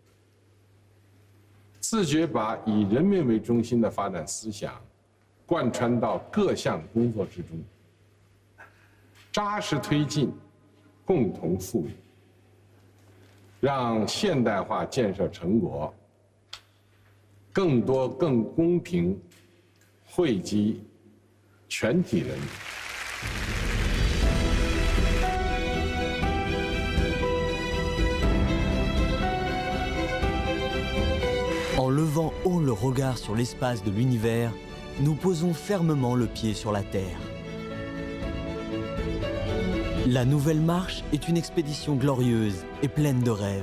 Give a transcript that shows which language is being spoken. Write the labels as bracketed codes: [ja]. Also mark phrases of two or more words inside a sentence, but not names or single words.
[zh] 自觉把以人民为中心的发展思想贯穿到各项工作之中，扎实推进共同富裕，让现代化建设成果更多更公平惠及全体人民。 [fr] En levant haut le regard sur l'espace de l'univers, nous posons fermement le pied sur la Terre. La nouvelle marche est une expédition glorieuse et pleine de rêves.